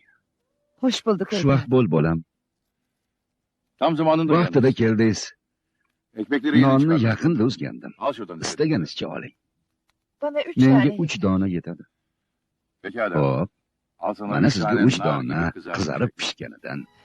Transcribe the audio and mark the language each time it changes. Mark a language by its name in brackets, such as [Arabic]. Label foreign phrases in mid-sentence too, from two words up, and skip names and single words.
[Turkish] Hoş bulduk [Uzbek] Xushvaqt [Turkish] efendim. [Uzbek] bo'l bolam. [Turkish] Tam zamanında [Uzbek] Vaqtida [Turkish] geldin. [Uzbek] keldingiz. [Turkish] Ekmekleri yeni [Uzbek] Nonni [Turkish] çıkardın. [Uzbek] yaqinda uzgandim. [Turkish] Al şuradan. [Uzbek] Istaganizcha oling. [Turkish] Bana 3 [Uzbek] Menga [Turkish] tane. [Uzbek] 3 dona yetadi. [Turkish] Pekala. [Uzbek] Xo'p, [Turkish] Al sana [Uzbek] mana [Turkish] üç [Uzbek] sizga [Turkish] tane [Uzbek] 3 [Turkish] nar [Uzbek] dona [Turkish] gibi kızarmış [Uzbek] qizarib [Turkish] ekmek. [Uzbek] pishganidan.